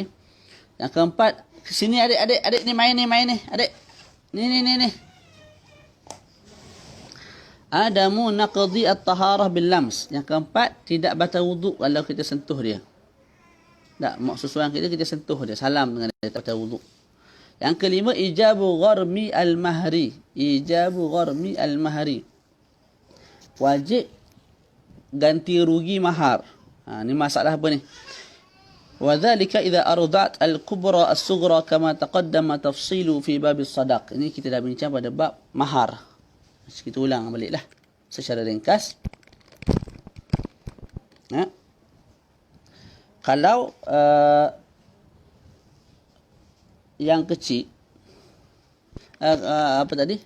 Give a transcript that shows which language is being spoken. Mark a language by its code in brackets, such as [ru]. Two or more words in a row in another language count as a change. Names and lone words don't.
[ms] Yang keempat, sini adik ni main ni. Adik. Ni. [ar] عدم نقض الطهارة باللمس. [ms] Yang keempat, tidak batal wuduk kalau kita sentuh dia. Tak, mak susuan kita sentuh dia, salam dengan dia, tak batal wuduk. Yang kelima, [ar] إيجاب غرم المهر. [ms] Wajib ganti rugi mahar. Ni masalah apa ni? [ar] وذلك إذا أرضعت الكبرى الصغرى كما تقدم تفصيله في باب الصداق. [ms] Ini kita dah bincang pada bab mahar. Kita ulang baliklah secara ringkas. Kalau yang kecil apa tadi?